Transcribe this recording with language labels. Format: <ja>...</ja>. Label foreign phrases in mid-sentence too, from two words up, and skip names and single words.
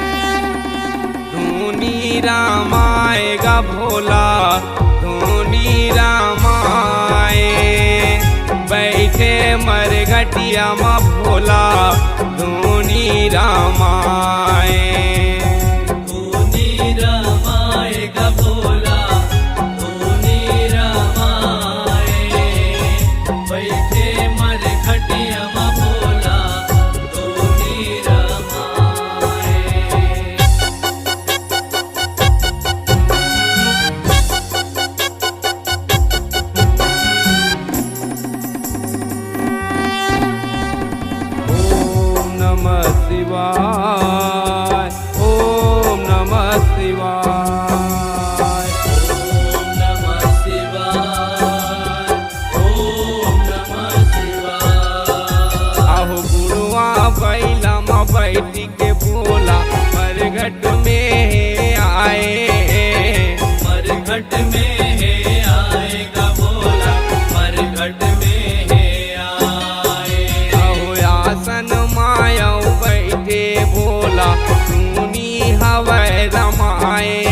<hi>धूनी रामाएगा भोला धूनी रामाए बैठे मरघटिया में भोला धूनी रामाए। धूनी रामाएगा भोला धूनी रामाए बैठे मरघटिया में भोला धूनी रामाए।</hi> <sa>शिवाय ओम नमः शिवाय ओम नमः शिवाय ओम नमः शिवाय।</sa> <hi>आहु गुरुआ बैला में बैठ के भोला मरघट में आए। मरघट में आएगा भोला मरघट में आए। आहु आसन माया बैठे भोला धूनी हवै रमाए।</hi>